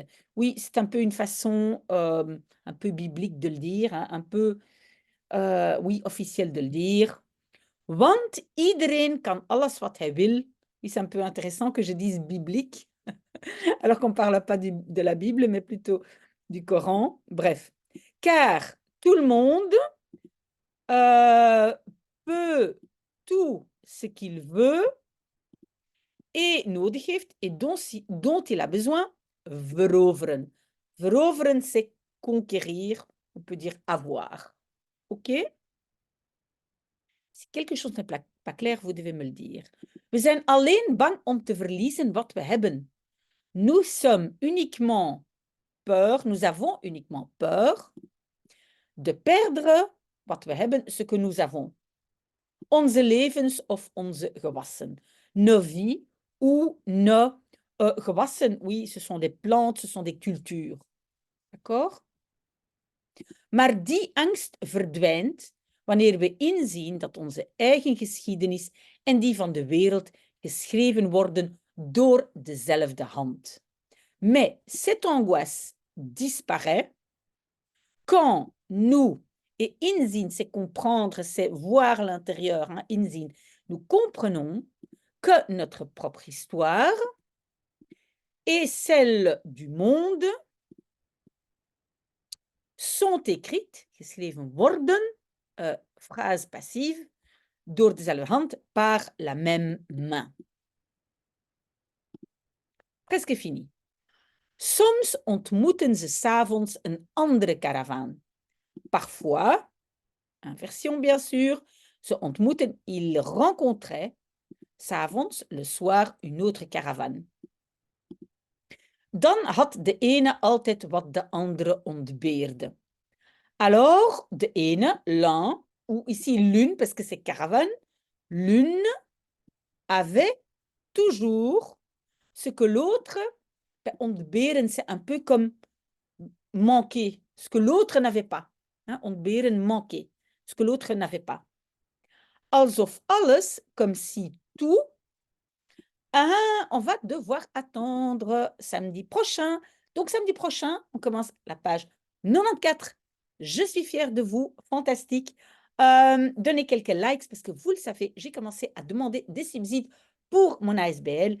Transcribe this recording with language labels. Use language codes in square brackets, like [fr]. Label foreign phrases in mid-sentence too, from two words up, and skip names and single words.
[fr] Oui, c'est un peu une façon un peu biblique de le dire, hein, un peu, oui, officielle de le dire. [nl] Want iedereen kan alles wat hij wil. [fr] Oui, c'est un peu intéressant que je dise biblique, alors qu'on ne parle pas de la Bible, mais plutôt du Coran. Bref, car tout le monde peut tout ce qu'il veut et [nl] nodig heeft [fr] et dont il a besoin veroveren. Veroveren, c'est conquérir, on peut dire avoir. OK? Si quelque chose n'est pas clair, vous devez me le dire. [nl] We zijn alleen bang om te verliezen wat we hebben. [fr] Nous sommes uniquement peur, nous avons uniquement peur de perdre [nl] wat we hebben, [fr] ce que nous avons. [nl] Onze levens of onze gewassen. [fr] Nos vies ou nos gewassen. Oui, ce sont des plantes, ce sont des cultures. D'accord? [nl] Maar die angst verdwijnt wanneer we inzien dat onze eigen geschiedenis en die van de wereld geschreven worden door dezelfde hand. [fr] Mais cette angoisse disparaît quand nous, et inzien, c'est comprendre, c'est voir l'intérieur, hein, inzien, nous comprenons que notre propre histoire et celle du monde sont écrites, [nl] geschreven worden, [fr] phrase passive, [nl] door dezelfde hand, [fr] par la même main. Presque fini. [nl] Soms ontmoeten ze 's avonds een andere karavaan. [fr] Parfois, inversion bien sûr, [nl] ze ontmoeten, [fr] ils rencontraient, [nl] 's avonds, [fr] le soir, une autre caravane. [nl] Dan had de ene altijd wat de andere ontbeerde. [fr] Alors, [nl] de ene, [fr] l'un, ou ici l'une, parce que c'est caravane, l'une avait toujours ce que l'autre, ontberen, c'est un peu comme manquer, ce que l'autre n'avait pas. Hein, ontberen, manquer, ce que l'autre n'avait pas. [nl] Alsof alles, [fr] comme si tout. Ah, on va devoir attendre samedi prochain. Donc, samedi prochain, on commence la page 94. Je suis fière de vous, fantastique. Donnez quelques likes parce que vous le savez, j'ai commencé à demander des subsides pour mon ASBL.